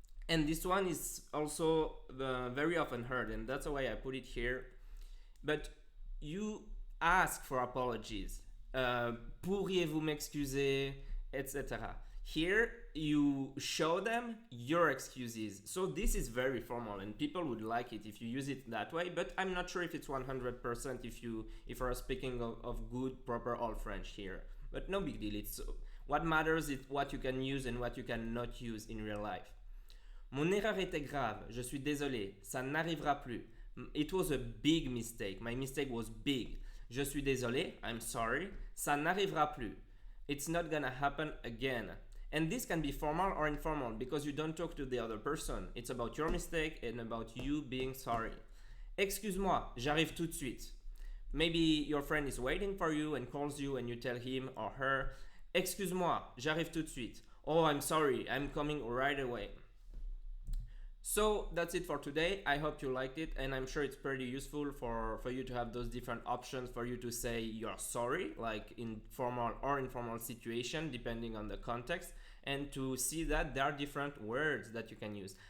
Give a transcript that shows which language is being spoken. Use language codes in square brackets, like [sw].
[en] And this one is also very often heard, and that's the way I put it here. But you ask for apologies. [fr] Pourriez-vous m'excuser, etc. [en] Here you show them your excuses. So this is very formal, and people would like it if you use it that way, but I'm not sure if it's 100% if you're speaking of good, proper old French here. But no big deal. It's what matters is what you can use and what you cannot use in real life. [fr] Mon erreur était grave. Je suis désolé. Ça n'arrivera plus. [en] It was a big mistake. My mistake was big. [fr] Je suis désolé. [en] I'm sorry. [fr] Ça n'arrivera plus. [en] It's not gonna happen again. And this can be formal or informal because you don't talk to the other person. It's about your mistake and about you being sorry. [fr] Excuse-moi, j'arrive tout de suite. [en] Maybe your friend is waiting for you and calls you and you tell him or her, [fr] excuse-moi, j'arrive tout de suite. [en] Oh, I'm sorry, I'm coming right away. So that's it for today. I hope you liked it, and I'm sure it's pretty useful for you to have those different options for you to say you're sorry, like in formal or informal situation, depending on the context, and to see that there are different words that you can use.